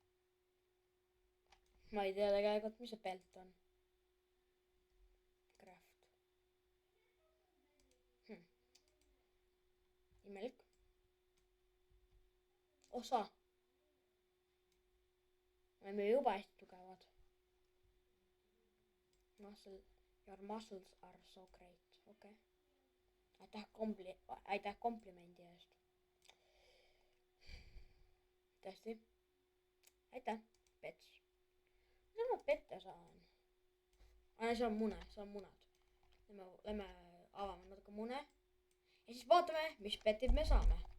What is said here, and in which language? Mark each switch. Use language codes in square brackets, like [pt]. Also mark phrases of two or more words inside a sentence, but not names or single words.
[et] Ma ei tea tegelikult, mis see belt on. Craft. Imelik. Osa. Me oleme juba hästi tugevad. [en] Your muscles are so great. [et] Okei. Aitäh komplimendi eest. Tõesti. Aitäh, pets. Mida ma pette saan? See on mune, see on munad. Lähme avame natuke mune. Ja siis vaatame, mis petid me saame.